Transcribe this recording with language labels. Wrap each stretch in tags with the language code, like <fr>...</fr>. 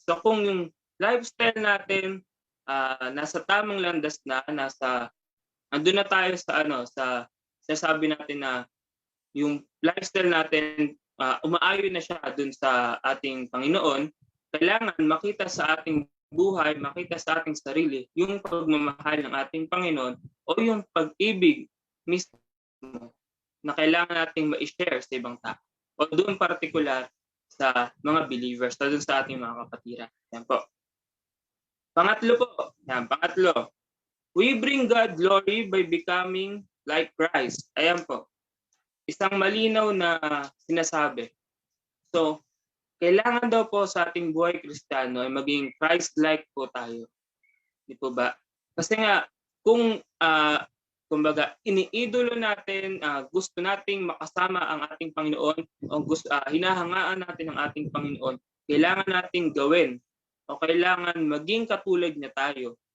<tl>So, kung yung lifestyle natin nasa tamang landas na, andun na tayo sa sabi natin na yung lifestyle natin umaayon na siya dun sa ating Panginoon, kailangan makita sa ating buhay, makita sa ating sarili yung pagmamahal ng ating Panginoon o yung pag-ibig mismo na kailangan nating ma-share sa ibang tao. O doon particular sa mga believers, doon sa ating mga kapatiran. Yan po. Pangatlo.</tl> <en>We bring God glory by becoming like Christ.</en> <tl>Ayan po. Isang malinaw na sinasabi. So, kailangan daw po sa ating buhay Kristiyano ay maging Christ-like po tayo. Di po ba? Kasi nga, kung kumbaga, iniidolo natin, gusto nating makasama ang ating Panginoon, o hinahangaan natin ang ating Panginoon, kailangan nating gawin o kailangan maging katulad niya tayo.</tl>